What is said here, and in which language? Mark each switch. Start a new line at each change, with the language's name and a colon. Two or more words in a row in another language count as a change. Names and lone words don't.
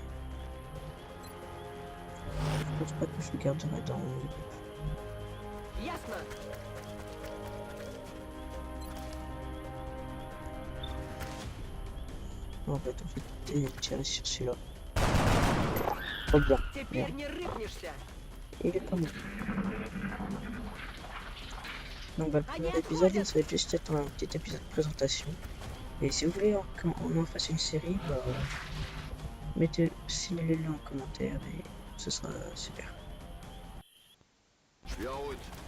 French: Je pense pas que je le garderai dans mon équipe. Yasmin. On va tout fait tirer sur celui-là. Oh bien.
Russian: Теперь не рыпнешься.
French: Il est pas mal. Donc bah, le premier épisode, ça va juste être un petit épisode de présentation. Et si vous voulez qu'on en fasse une série, bah, signalez-le en commentaire et ce sera super. Je suis en route.